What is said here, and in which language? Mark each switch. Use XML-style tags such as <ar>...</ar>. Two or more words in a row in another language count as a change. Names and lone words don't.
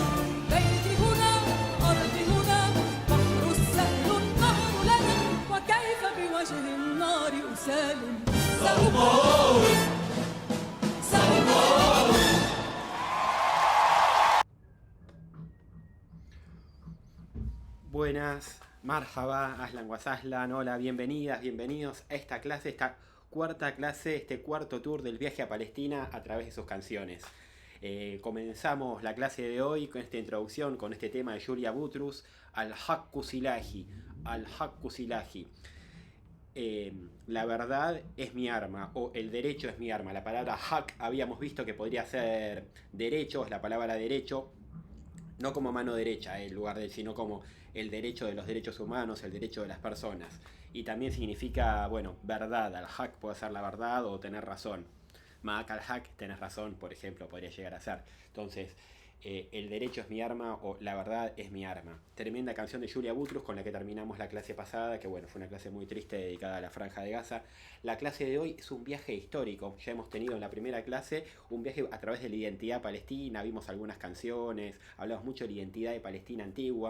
<ar>بيتي هنا أرضي هنا بحر السهل النهر لنا وكيف بوجه النار أسالم. سأقاوم سأقاوم. Buenas, مرحبا، أهلا وسهلا,</ar> <es>hola, bienvenidas, bienvenidos a esta clase, esta cuarta clase, este cuarto tour del viaje a Palestina a través de sus canciones. Comenzamos la clase de hoy con esta introducción, con este tema de Julia Butrus, Al-Haqqu Silahi, Al-Haqqu Silahi. La verdad es mi arma, o el derecho es mi arma. La palabra haq habíamos visto que podría ser derecho, es la palabra derecho, no como mano derecha en lugar de, sino como el derecho de los derechos humanos, el derecho de las personas. Y también significa, bueno, verdad. Al-haq puede ser la verdad o tener razón.</es> <ar>معك الحق,</ar> <es>tener razón, por ejemplo, podría llegar a ser. Entonces, el derecho es mi arma o la verdad es mi arma. Tremenda canción de Julia Butrus con la que terminamos la clase pasada, que bueno, fue una clase muy triste dedicada a la Franja de Gaza. La clase de hoy es un viaje histórico. Ya hemos tenido en la primera clase un viaje a través de la identidad palestina, vimos algunas canciones, hablamos mucho de la identidad de Palestina antigua.</es>